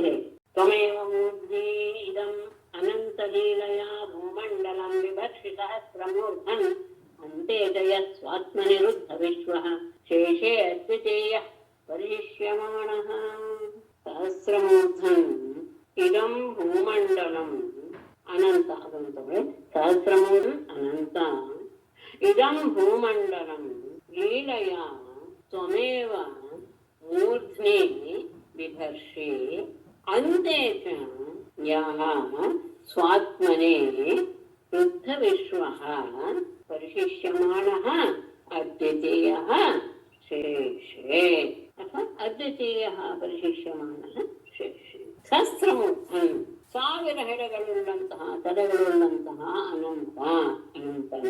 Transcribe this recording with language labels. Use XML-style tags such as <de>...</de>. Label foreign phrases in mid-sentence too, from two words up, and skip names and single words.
<sa>ತ್ವಮೇವ ಮೂರ್ಧಿ ಇದಂ ಅನಂತ ಲೀಲಯ ಭೂಮಂಡಲಂ ವಿಭಕ್ಷಿ ಸಹಸ್ರಮೂರ್ಧನ್ ಅಂತೆ ಜಯ ಸ್ವಾತ್ಮನಿರುದ್ಧ ವಿಶ್ವಃ ಶೇಷೇ ಅದ್ವಿತೀಯ ಪರಿಷ್ಯಮಾಣಃ. ಸಹಸ್ರಮೂರ್ಧನ್ ಇದಂ ಭೂಮಂಡಲಂ ಅನಂತ, ಅದಂತವೇ ಸಹಸ್ರಮೂರ್ಧನ್ ಅನಂತ. ಇದಂ ಭೂಮಂಡಲಂ ಲೀಲಯ ತ್ವಮೇವ ಮೂರ್ಧ್ನಿ ಬಿಭರ್ಷಿ ಅಂತೆ ಚ ಯಃ ಸ್ವಾತ್ಮನೇ ವೃದ್ಧ ವಿಶ್ವಃ ಪರಿಶಿಷ್ಯಮಾಣಃ ಅದ್ವಿತೀಯಃ ಶೇಷೇ. ಅಥವಾ ಅದ್ವಿತೀಯಃ ಪರಿಶಿಷ್ಯಮಾಣಃ ಶೇಷೇ.</sa> <kn>ಸಹಸ್ರಮೂರ್ಧನ್, 1000 ಹೆಡೆಗಳುಳ್ಳಂತಹ ತಲೆಗಳುಳ್ಳಂತಹ ಅನಂತನೇ.</kn>